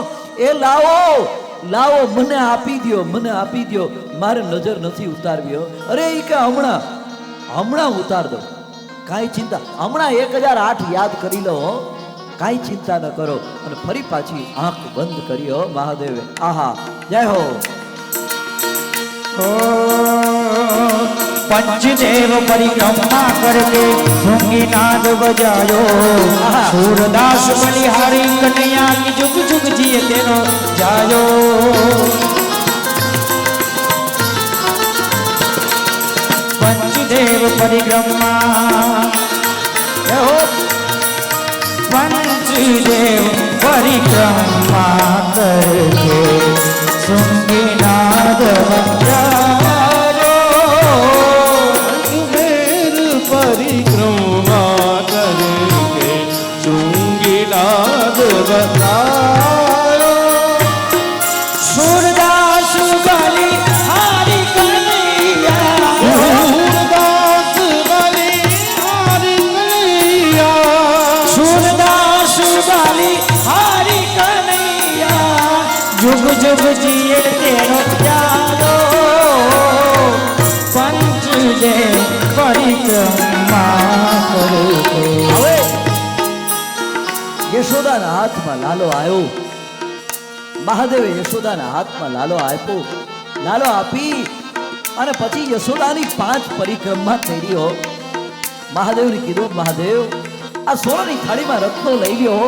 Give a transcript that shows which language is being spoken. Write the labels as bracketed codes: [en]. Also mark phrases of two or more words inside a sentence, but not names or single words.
[gu] એ લાવો લાવો, મને આપી દ્યો, મને આપી દ્યો, મારે નજર નથી ઉતારવી હો. અરે ઈ કે હમણાં [hi] उतार दो. [gu] કાંઈ ચિંતા, હમણાં 1008 યાદ કરી લો. કાંઈ ચિંતા ન કરો. અને ફરી પાછી આંખ બંધ કરી હો મહાદેવે. આહા, જય હો. [bra] पंचदेव परिक्रमा करके भृंगीनाद बजायो. सूरदास बलिहारी कन्हैया की जुग जुग जिए तेरो जायो. पंचदेव परिक्रमा पंचदेव परिक्रमा करके भृंगीनाद बजायो. परिक्रमा करके शृंगीनाद बतायो. सूरदास बलिहारी कन्हैया. सूरदास बलिहारी कन्हैया. सूरदास बलिहारी कन्हैया. जुग जुग जिए तेरो प्यारो. पंचदेव परिक्रमा करके. [gu] હવે યશોદાના હાથમાં લાલો આવ્યો. મહાદેવે યશોદાના હાથમાં લાલો આપ્યો. લાલો આપી અને પછી યશોદાની 5 પરિક્રમા કરી હો. મહાદેવને કીધું, મહાદેવ આ સોનાની થાળીમાં રત્નો લઈ લ્યો.